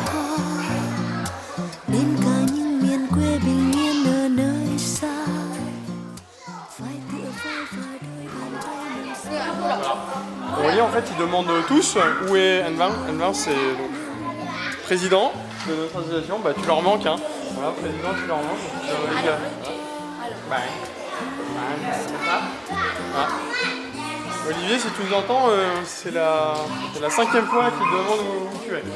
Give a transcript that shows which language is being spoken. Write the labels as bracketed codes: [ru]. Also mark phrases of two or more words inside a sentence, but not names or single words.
[vi] đến cả những miền quê bình yên ở nơi xa. Phải tựa vai và đôi bàn tay nâng xa. [fr] Vous voyez, en fait, ils demandent tous où est Anvang. Anvang, c'est donc président de notre association. Tu leur manques, hein. Voilà, président, tu leur manques. Voilà. Olivier, si tu nous entends, c'est la 5e fois qu'il demande où tu es.